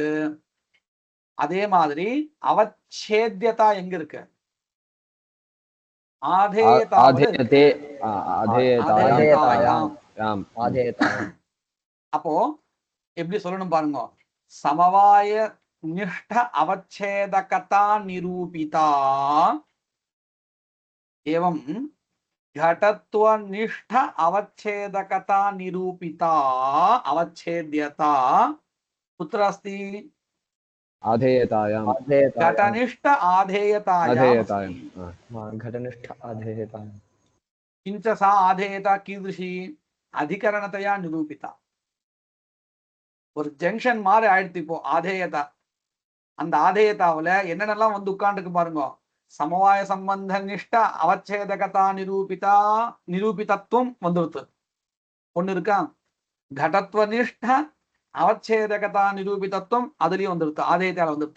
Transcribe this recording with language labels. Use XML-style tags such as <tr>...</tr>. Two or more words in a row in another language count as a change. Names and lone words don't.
<ta>அதே மாதிரி அவச்சேத்யதா எங்க இருக்கு? அப்போ எப்படி சொல்லணும் பாருங்க.</ta> <sa>समवाय निष्ठ अवच्छेदकता निरूपिता एवं घटत्वनिष्ठ अवच्छेदकता निरूपिता अवच्छेद्यता कुत्र अस्ति? आधेयतायां। घटनिष्ठ आधेयतायां। घटनिष्ठ आधेयतायां। किञ्च सा आधेयता कीदृशी? अधिकरणतया निरूपिता.</sa> <ta>ஒரு ஜங்ஷன் மாதிரி ஆயிடுத்து இப்போ ஆதேயதா. அந்த ஆதேயதாவுல என்னென்னலாம் வந்து உட்கார்ந்துக்கு பாருங்க.</ta> <sa>समवाय सम्बन्ध निष्ठ अवच्छेदकता निरूपिता निरूपितत्वम्</sa> <ta>வந்துடுது ஒண்ணு இருக்கா.</ta> <sa>घटत्व निष्ठ अवच्छेदकता निरूपितत्वम्</sa> <ta>அதுலயும் வந்துடுது, ஆதேயத்தால வந்துடுது.</ta>